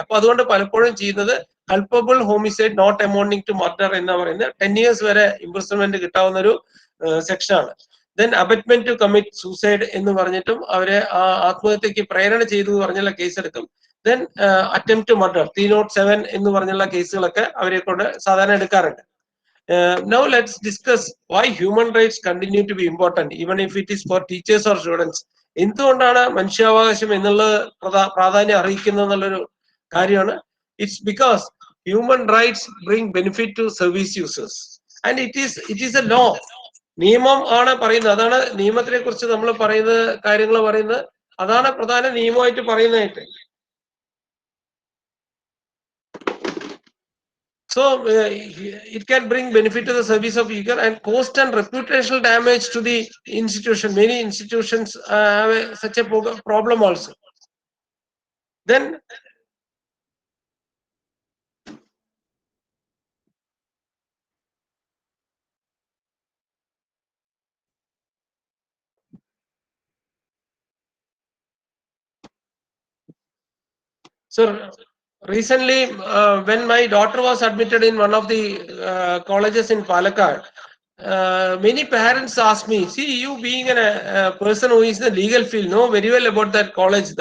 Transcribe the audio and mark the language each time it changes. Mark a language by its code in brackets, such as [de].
[ml] അപ്പൊ അതുകൊണ്ട് പലപ്പോഴും ചെയ്യുന്നത് culpable homicide not amounting to murder എന്ന് പറയുന്നത് 10 years വരെ ഇംപ്രിസൺമെന്റ് കിട്ടാവുന്ന ഒരു സെക്ഷനാണ്. Then abetment to commit suicide എന്ന് പറഞ്ഞിട്ടും അവരെ ആത്മഹത്യക്ക് പ്രേരണ ചെയ്തു പറഞ്ഞുള്ള കേസ് എടുക്കും. Then attempt to murder 307 എന്ന് പറഞ്ഞുള്ള കേസുകളൊക്കെ അവരെ കൊണ്ട് സാധാരണ എടുക്കാറുണ്ട്. [en] Now let's discuss why human rights continue to be important even if it is for teachers or students. [ml] എന്തുകൊണ്ടാണ് മനുഷ്യാവകാശം എന്നുള്ളത് പ്രാധാന്യം അർഹിക്കുന്നത് എന്നുള്ളൊരു കാര്യമാണ്. [en] It's because human rights bring benefit to service users and it is a law. [ml] നിയമം ആണ് പറയുന്നത്, അതാണ് നിയമത്തിനെ കുറിച്ച് നമ്മൾ പറയുന്നത്, കാര്യങ്ങൾ പറയുന്നത് അതാണ് പ്രധാന നിയമമായിട്ട് പറയുന്നതായിട്ട്. [en] So it can bring benefit to the service of user and cost and reputational damage to the institution. Many institutions have such a problem also. Then sir, recently when my daughter was admitted in one of the colleges in Palakkad, many parents asked me, see, you being a person who is in the legal field, know very well about that college.